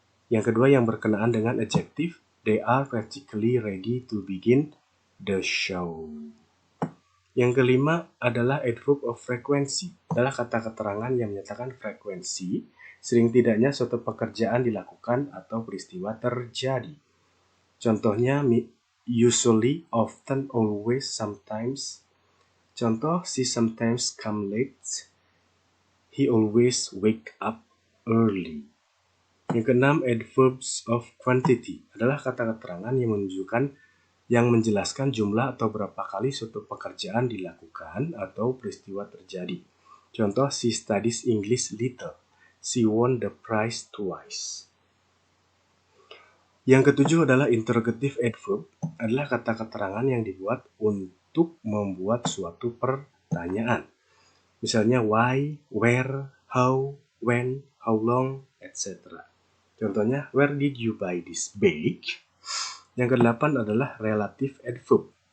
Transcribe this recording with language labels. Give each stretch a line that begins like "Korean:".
Indonesian: Yang kedua yang berkenaan dengan
English: adjective, they are practically ready to begin the show.
Indonesian: Yang kelima adalah adverb of frequency. Adalah kata keterangan yang menyatakan frekuensi, sering tidaknya suatu pekerjaan dilakukan atau peristiwa terjadi. Contohnya
English: usually, often, always, sometimes.
Indonesian: Contoh,
English: she sometimes come late. He always wake up early.
Indonesian: Yang keenam,
English: adverbs of quantity.
Indonesian: Adalah kata keterangan yang menunjukkan yang menjelaskan jumlah atau berapa kali suatu pekerjaan dilakukan atau peristiwa terjadi. Contoh,
English: she studies English little. She won the prize twice.
Indonesian: Yang ketujuh adalah interrogative adverb. Adalah kata keterangan yang dibuat untuk membuat suatu pertanyaan. Misalnya
English: why, where, how, when, how long, etc.
Indonesian: Contohnya,
English: where did you buy this bag?
Indonesian: Yang kedelapan adalah relative adverb.